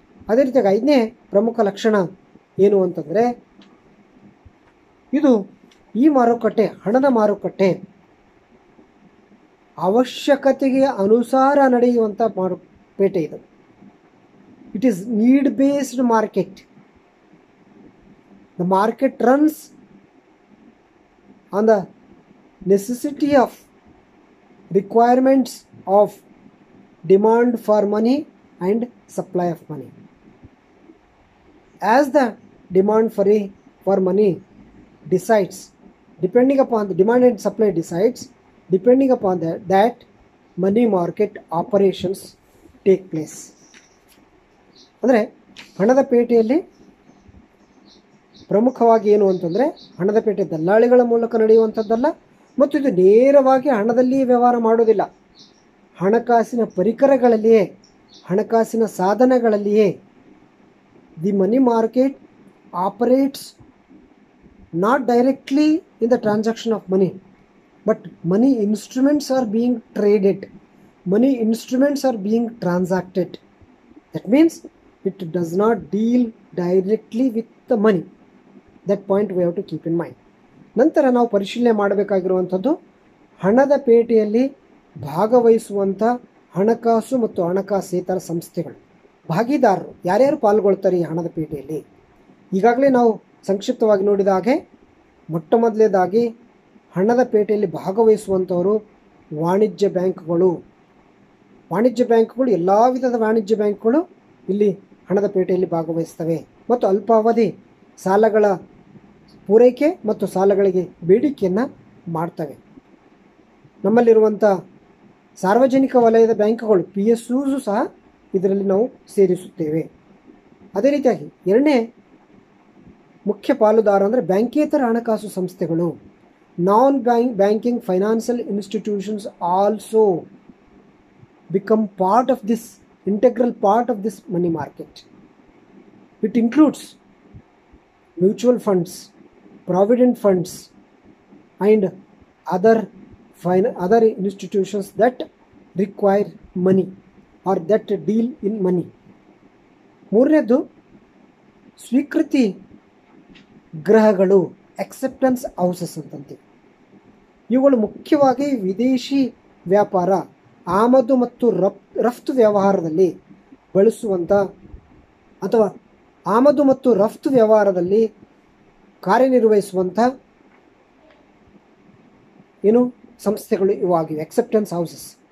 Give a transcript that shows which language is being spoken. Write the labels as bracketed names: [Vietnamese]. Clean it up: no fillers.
[Kannada] ಅದೇ ರೀತಿಯಾಗಿ ಐದನೇ ಪ್ರಮುಖ ಲಕ್ಷಣ ಏನು ಅಂತಂದರೆ ಇದು ಈ ಮಾರುಕಟ್ಟೆ, ಹಣದ ಮಾರುಕಟ್ಟೆ ಅವಶ್ಯಕತೆಗೆ ಅನುಸಾರ ನಡೆಯುವಂಥ ಪೇಟೆ ಇದು. [English] It is need based market. The market runs on the necessity of requirements of demand for money and supply of money. As the demand for money decides, depending upon the demand and supply decides, depending upon that money market operations take place. [Kannada] ಅಂದರೆ ಹಣದ ಪೇಟೆಯಲ್ಲಿ ಪ್ರಮುಖವಾಗಿ ಏನು ಅಂತಂದರೆ ಹಣದ ಪೇಟೆ ದಲ್ಲಾಳಿಗಳ ಮೂಲಕ ನಡೆಯುವಂಥದ್ದಲ್ಲ, ಮತ್ತು ಇದು ನೇರವಾಗಿ ಹಣದಲ್ಲಿ ವ್ಯವಹಾರ ಮಾಡೋದಿಲ್ಲ. ಹಣಕಾಸಿನ ಪರಿಕರಗಳಲ್ಲಿಯೇ, ಹಣಕಾಸಿನ ಸಾಧನಗಳಲ್ಲಿಯೇ [English] The money market operates not directly in the transaction of money, but money instruments are being traded, money instruments are being transacted. That means it does not deal directly with the money. That point we have to keep in mind. [Kannada] ನಂತರ ನಾವು ಪರಿಶೀಲನೆ ಮಾಡಬೇಕಾಗಿರುವಂಥದ್ದು ಹಣದ ಪೇಟೆಯಲ್ಲಿ ಭಾಗವಹಿಸುವಂಥ ಹಣಕಾಸು ಮತ್ತು ಹಣಕಾಸೇತರ ಸಂಸ್ಥೆಗಳು, ಭಾಗಿದಾರರು ಯಾರ್ಯಾರು ಪಾಲ್ಗೊಳ್ತಾರೆ ಈ ಹಣದ ಪೇಟೆಯಲ್ಲಿ. ಈಗಾಗಲೇ ನಾವು ಸಂಕ್ಷಿಪ್ತವಾಗಿ ನೋಡಿದ ಹಾಗೆ ಮೊಟ್ಟ ಮೊದಲನೇದಾಗಿ ಹಣದ ಪೇಟೆಯಲ್ಲಿ ಭಾಗವಹಿಸುವಂಥವರು ವಾಣಿಜ್ಯ ಬ್ಯಾಂಕ್ಗಳು. ವಾಣಿಜ್ಯ ಬ್ಯಾಂಕ್ಗಳು, ಎಲ್ಲ ವಿಧದ ವಾಣಿಜ್ಯ ಬ್ಯಾಂಕ್ಗಳು ಇಲ್ಲಿ ಹಣದ ಪೇಟೆಯಲ್ಲಿ ಭಾಗವಹಿಸ್ತವೆ ಮತ್ತು ಅಲ್ಪಾವಧಿ ಸಾಲಗಳ ಪೂರೈಕೆ ಮತ್ತು ಸಾಲಗಳಿಗೆ ಬೇಡಿಕೆಯನ್ನು ಮಾಡ್ತವೆ. ನಮ್ಮಲ್ಲಿರುವಂಥ ಸಾರ್ವಜನಿಕ ವಲಯದ ಬ್ಯಾಂಕ್ಗಳು PSUs ಸಹ ಇದರಲ್ಲಿ ನಾವು ಸೇರಿಸುತ್ತೇವೆ. ಅದೇ ರೀತಿಯಾಗಿ ಎರಡನೇ ಮುಖ್ಯ ಪಾಲುದಾರ ಅಂದರೆ ಬ್ಯಾಂಕೇತರ ಹಣಕಾಸು ಸಂಸ್ಥೆಗಳು. [English] Non banking financial institutions also become part of this integral part of this money market. It includes mutual funds, provident funds and other institutions that require money or that deal in money. [Kannada] ಮೂರನೇದು ಸ್ವೀಕೃತಿ ಗೃಹಗಳು, acceptance houses ಅಂತಂತೀವಿ. ಇವುಗಳು ಮುಖ್ಯವಾಗಿ ವಿದೇಶಿ ವ್ಯಾಪಾರ, ಆಮದು ಮತ್ತು ರಫ್ತು ವ್ಯವಹಾರದಲ್ಲಿ ಬಳಸುವಂಥ ಅಥವಾ ಆಮದು ಮತ್ತು ರಫ್ತು ವ್ಯವಹಾರದಲ್ಲಿ ಕಾರ್ಯನಿರ್ವಹಿಸುವಂಥ ಸಂಸ್ಥೆಗಳು ಇವಾಗಿವೆ, ಎಕ್ಸೆಪ್ಟೆನ್ಸ್ ಹೌಸಸ್.